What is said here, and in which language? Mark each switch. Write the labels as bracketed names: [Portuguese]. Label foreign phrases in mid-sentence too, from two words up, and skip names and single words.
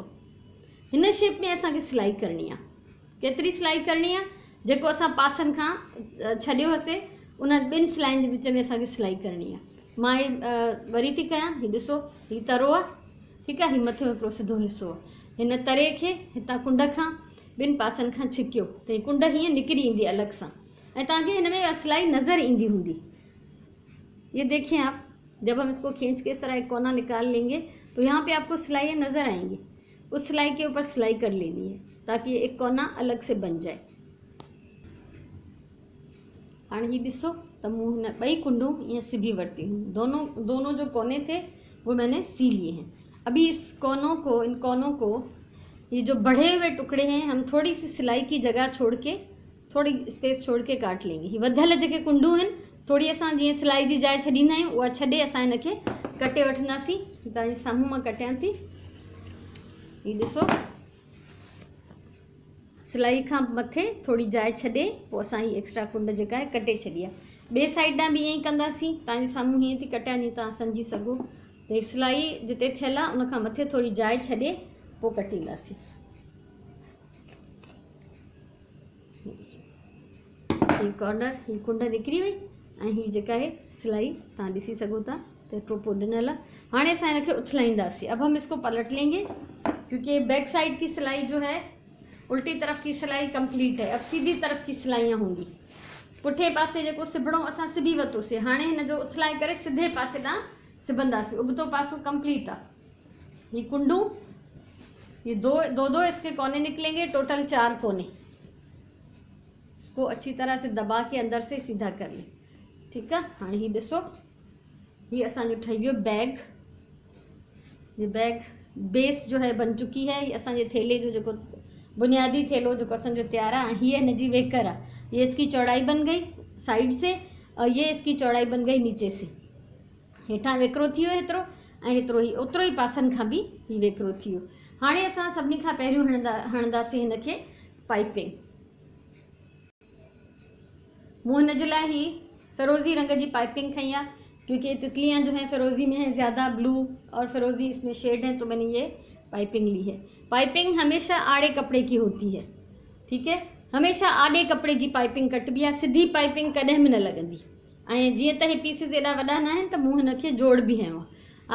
[Sindhi] हिन शेप में असांखे सिलाई करणी आहे। केतिरी सिलाई करणी आहे, जेको असां पासनि खां छॾियो हुअसीं उन 2 सिलाइनि जे विच में असांखे सिलाई करणी आहे। मां वरी थी कयां, हीउ ॾिसो हीउ तरो आहे, ठीकु आहे, हीउ मथे हिकिड़ो सिधो हिसो आहे। हिन तरे खे हितां कुंड खां 2 पासनि खां छिकियो त हीअ कुंड हीअं निकिरी ईंदी अलॻि सां, ऐं तव्हांखे हिन में सिलाई नज़र ईंदी हूंदी। [Hindi] ये देखें आप, जब हम इसको खींच के इस तरह एक कोना निकाल लेंगे तो यहाँ पे आपको सिलाई नज़र आएंगी। उस सिलाई के ऊपर सिलाई कर लेनी है ताकि एक कोना अलग से बन जाए। [Sindhi] हाणे ही ॾिसो त मूं हिन 2 कुंडूं ईअं सिबी वरती हूँ, [Hindi] दोनों जो कोने थे वो मैंने सी लिए हैं। अभी इन कोनों को ये जो बढ़े हुए टुकड़े हैं हम थोड़ी सी सिलाई की जगह छोड़ के, थोड़ी स्पेस छोड़ के काट लेंगे। [Sindhi] ही वधियल जेके कुंडूं आहिनि थोड़ी असां जीअं सिलाई जी जाइ छॾींदा आहियूं उहा छॾे असां हिन खे कटे वठंदासीं। तव्हांजे साम्हूं मां कटियां थी, हीउ ॾिसो सिलाई खां मथे थोड़ी जाइ छॾे पोइ असां ही एक्स्ट्रा कुंड जेका आहे कटे छॾी आहे। ॿिए साइड ॾांहुं बि ईअं ई कंदासीं। तव्हांजे साम्हूं हीअं थी कटियां जीअं तव्हां सम्झी सघो। त सिलाई जिते थियल आहे उन खां मथे थोड़ी जाइ छॾे पोइ कटींदासीं। ही कॉर्नर ही कुंड निकिरी वई ऐं ही जेका है सिलाई तव्हां ॾिसी सघो था त एतिरो पोइ ॾिनल आहे। हाणे असां हिनखे उथलाईंदासीं। [Hindi] अब हम इसको पलट लेंगे क्योंकि बैक साइड की सिलाई जो है उल्टी तरफ की सिलाई कंप्लीट है। अब सीधी तरफ की सिलाइयाँ होंगी। [Sindhi] पुठे पासे जेको सिबणो असां सिबी वरितोसीं, हाणे हिन जो उथलाए करे सिधे पासे ॾांहुं सिबंदासीं। उबतो पासो कंप्लीट आहे। [Hindi] ये कुंडू ये दो इसके कोने निकलेंगे, टोटल 4 कोने। इसको अच्छी तरह से दबा के अंदर से सीधा कर ले। ठीक है, [Sindhi] हाँ ही ॾिसो ये असांजो ठही वियो बैग। [Hindi] ये बैग बेस जो है बन चुकी है। [Sindhi] ये असांजे थेले जो जेको बुनियादी थेलो जेको असांजो तैयार आहे। हीअ हिन जी वेकर आहे। [Hindi] ये इसकी चौड़ाई बन गई साइड से और ये इसकी चौड़ाई बन गई नीचे से। [Sindhi] हेठां वेकरो थी वियो हेतिरो ऐं हेतिरो ही ओतिरो ई पासनि खां बि ही वेकरो थी वियो। हाणे असां सभिनी खां पहिरियों हणंदासीं हिनखे पाइपिंग। मूं हिन जे लाइ ही [Hindi] फिरोज़ी रंग की पाइपिंग खई है क्योंकि तितलियाँ जो हैं फिरोज़ी में हैं ज़्यादा, ब्लू और फिरोज़ी इसमें शेड हैं, तो मैंने ये पाइपिंग ली है। पाइपिंग हमेशा आड़े कपड़े की होती है। ठीक है, हमेशा आड़े कपड़े की पाइपिंग [Sindhi] कटबी आहे। सीधी पाइपिंग कॾहिं बि न लॻंदी। ऐं जीअं त हे पीसिस एॾा वॾा न आहिनि त मूं हिनखे जोड़ बि हयो आहे।